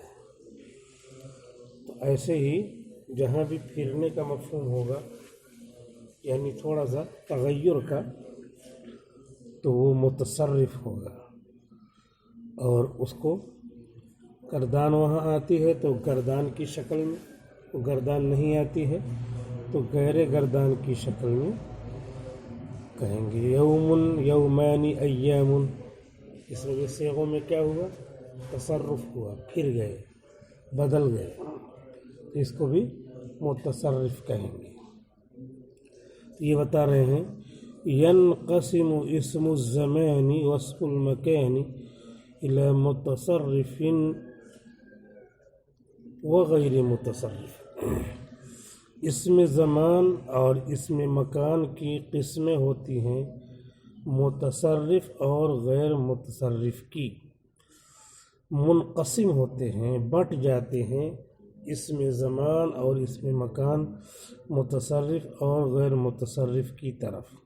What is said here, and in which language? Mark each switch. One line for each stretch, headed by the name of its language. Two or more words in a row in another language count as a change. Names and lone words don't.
Urdu: تو ایسے ہی جہاں بھی پھرنے کا مفہوم ہوگا، یعنی تھوڑا سا تغیر کا، تو وہ متصرف ہوگا، اور اس کو گردان وہاں آتی ہے تو گردان کی شکل میں، گردان نہیں آتی ہے تو غیر گردان کی شکل میں کہیں گے۔
Arabic: یوم، یومان، ایام،
Urdu: اس وجہ صیغوں میں کیا ہوا؟ تصرف ہوا، پھر گئے، بدل گئے، اس کو بھی متصرف کہیں گے۔ یہ بتا رہے ہیں
Arabic: ینقسم اسم الزمان واسم المکان الى متصرف وغیر متصرف۔
Urdu: اسم زمان اور اسم مکان کی قسمیں ہوتی ہیں متصرف اور غیر متصرف کی، منقسم ہوتے ہیں، بٹ جاتے ہیں اسم زمان اور اسم مکان متصرف اور غیر متصرف کی طرف۔